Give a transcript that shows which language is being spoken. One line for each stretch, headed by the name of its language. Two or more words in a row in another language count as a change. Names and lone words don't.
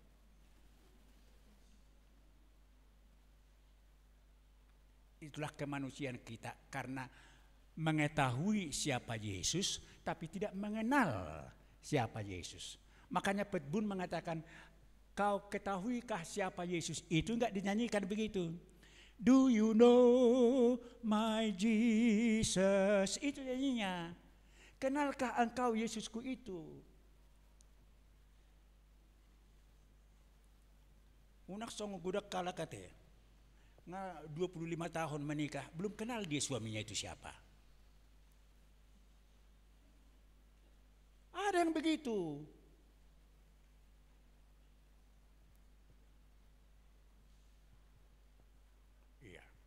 Indonesian: Itulah kemanusiaan kita, karena mengetahui siapa Yesus tapi tidak mengenal siapa Yesus. Makanya Petbun mengatakan, kau ketahuikah siapa Yesus? Itu enggak dinyanyikan begitu.
English: Do you know my Jesus?
Indonesian: Itu nyanyinya. Kenalkah engkau Yesusku itu? Unak song gudak kala kate. 25 tahun menikah, belum kenal dia suaminya itu siapa. Ada yang begitu. Iya.